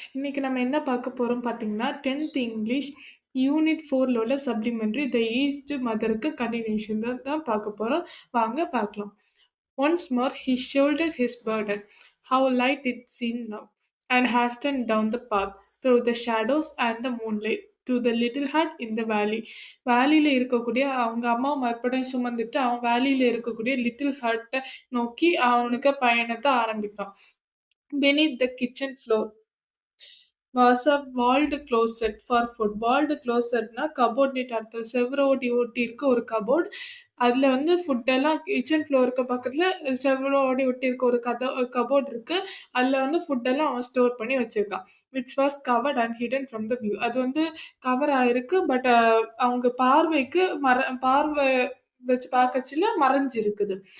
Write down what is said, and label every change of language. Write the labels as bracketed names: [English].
[Tamil] இன்னைக்கு நம்ம என்ன பார்க்க போறோம் பார்த்தீங்கன்னா, 10th இங்கிலீஷ் யூனிட் 4ல உள்ள சப்ளிமெண்டரி த ஈஸ்ட் மதருக்கு கன்டினியூஷன் தான் பார்க்க போறோம். வாங்க பார்க்கலாம். [English] Once more he shouldered his burden. How light it seemed now, and hastened down the path, through the shadows and the moonlight, to the little hut in the valley. [Tamil] வேலியில இருக்கக்கூடிய அவங்க அம்மா மறுபடியும் சுமந்துட்டு அவன் வேலியில இருக்கக்கூடிய லிட்டில் ஹட்டை நோக்கி அவனுக்கு பயணத்தை ஆரம்பித்தான். [English] Beneath the kitchen floor was a walled closet for food. Walled closet [Tamil] னா கபோர்ட்னுட்டு அர்த்தம். செவுரு ஒட்டி ஒட்டி இருக்க ஒரு கபோர்ட். அதுல வந்து ஃபுட் எல்லாம் கிச்சன் ஃப்ளோருக்கு பக்கத்துல செவுரோட ஒட்டி இருக்க ஒரு கபோர்ட் இருக்கு. அதுல வந்து ஃபுட் எல்லாம் அவன் ஸ்டோர் பண்ணி வச்சிருக்கான். [English] Which was covered and hidden from the view. [Tamil] அது வந்து கவர் ஆயிருக்கு. பட் அவங்க பார்வைக்கு பார்வை வச்சு பார்க்கச்சில மறைஞ்சிருக்குது.